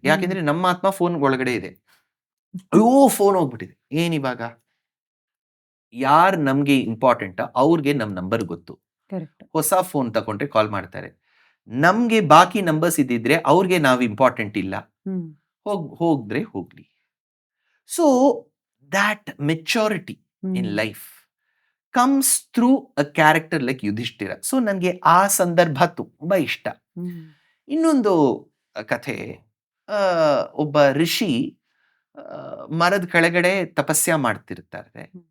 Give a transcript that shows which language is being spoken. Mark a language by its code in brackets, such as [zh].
[kn] ಯಾಕೆಂದ್ರೆ ನಮ್ಮ ಆತ್ಮ ಫೋನ್ ಒಳಗಡೆ ಇದೆ. ಅಯ್ಯೋ ಫೋನ್ ಹೋಗ್ಬಿಟ್ಟಿದೆ, ಏನಿವಾಗ? ಯಾರು ನಮ್ಗೆ ಇಂಪಾರ್ಟೆಂಟ್ ಅವ್ರಿಗೆ ನಮ್ ನಂಬರ್ ಗೊತ್ತು. ಹೊಸ ಫೋನ್ ತಗೊಂಡ್ರೆ ಕಾಲ್ ಮಾಡ್ತಾರೆ. ನಮ್ಗೆ ಬಾಕಿ ನಂಬರ್ಸ್ ಇದ್ದಿದ್ರೆ ಅವ್ರಿಗೆ ನಾವು ಇಂಪಾರ್ಟೆಂಟ್ ಇಲ್ಲ, ಹೋದ್ರೆ ಹೋಗ್ಲಿ. [en] So that maturity in life comes through a character like Yudhishthira. [kn] So ನನಗೆ ಆ ಸಂದರ್ಭ ತುಂಬಾ ಇಷ್ಟ. ಇನ್ನೊಂದು ಕಥೆ, ಒಬ್ಬ ಋಷಿ ಮರದ ಕೆಳಗಡೆ ತಪಸ್ಯ ಮಾಡ್ತಿರ್ತಾರೆ.